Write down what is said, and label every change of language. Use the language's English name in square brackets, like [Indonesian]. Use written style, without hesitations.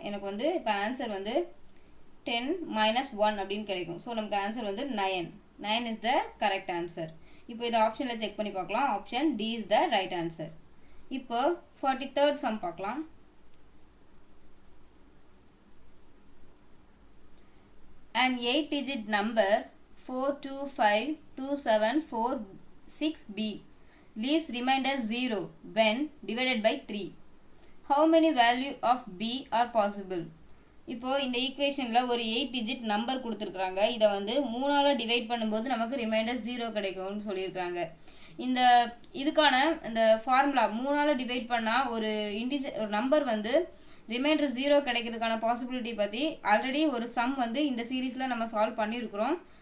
[Tamil] எனக்கு வந்து இப்போ ஆன்சர் வந்து 10 மைனஸ் 1 அப்படின்னு கிடைக்கும். ஸோ நமக்கு ஆன்சர் வந்து 9 [English] Is the correct answer. [Tamil] இப்போ இதை ஆப்ஷனில் செக் பண்ணி பார்க்கலாம். [English] Option D is the right answer. [Tamil] இப்போ 43rd சம் பார்க்கலாம். [English] An 8-digit number 4252746b leaves remainder 0 when divided by 3. How many value of b are possible? [Tamil] இப்போ இந்த ஈக்குவேஷனில் ஒரு 8-digit நம்பர் கொடுத்துருக்குறாங்க. இதை வந்து 3ஆல் டிவைட் பண்ணும்போது நமக்கு ரிமைண்டர் 0 கிடைக்கும்னு சொல்லியிருக்காங்க. இதுக்கான இந்த ஃபார்முலா 3ஆல் டிவைட் பண்ணால் ஒரு நம்பர் வந்து ரிமைண்டர் 0 கிடைக்கிறதுக்கான பாசிபிலிட்டி பற்றி ஆல்ரெடி ஒரு சம் வந்து இந்த சீரீஸில் நம்ம சால்வ் பண்ணியிருக்கிறோம்.